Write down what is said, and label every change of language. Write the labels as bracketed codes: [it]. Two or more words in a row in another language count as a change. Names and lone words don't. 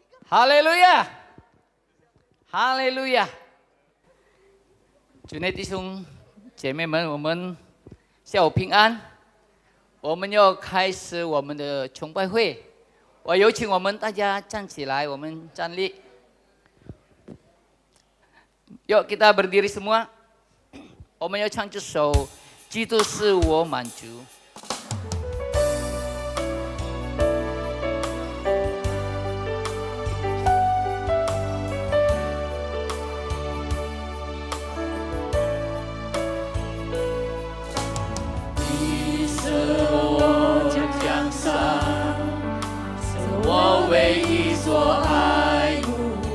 [zh] 哈利路亚，哈利路亚！主内弟兄姐妹们，我们下午平安。我们要开始我们的崇拜会，我有请我们大家站起来，我们站立。 [id] Yuk kita berdiri semua. [zh] 我们要唱这首《基督是我满足》。你是我奖赏，是我唯一所爱慕。